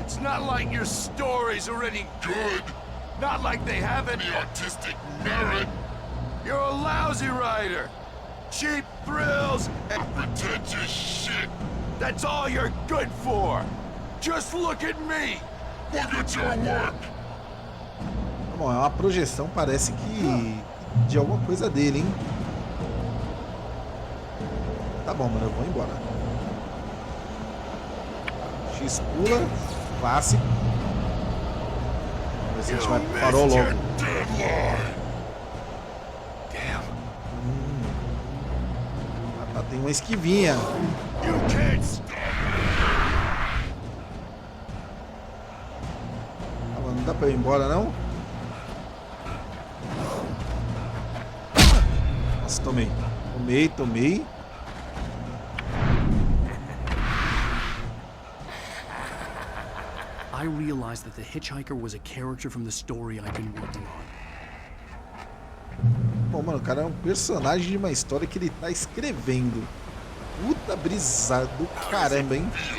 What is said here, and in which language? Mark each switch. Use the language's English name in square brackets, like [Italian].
[English] It's not like your stories are any good. Not like they have any artistic merit. You're a lousy writer. Cheap thrills and pretentious shit. That's all you're good for. Just look at me. Look at your work. [Portuguese] Bom, é uma projeção, parece que de alguma coisa dele, hein? Tá bom, mano, eu vou embora. X pula. Clássico. Vamos ver se a gente vai pro farol logo. Tá, tem uma esquivinha. Ah, mano, não dá pra eu ir embora, não? Nossa, tomei. Tomei. [English] I realized that the hitchhiker was a character from the story I've been working on. [Portuguese] Bom, mano, o cara é um personagem de uma história que ele tá escrevendo. Puta brisa do caramba, hein?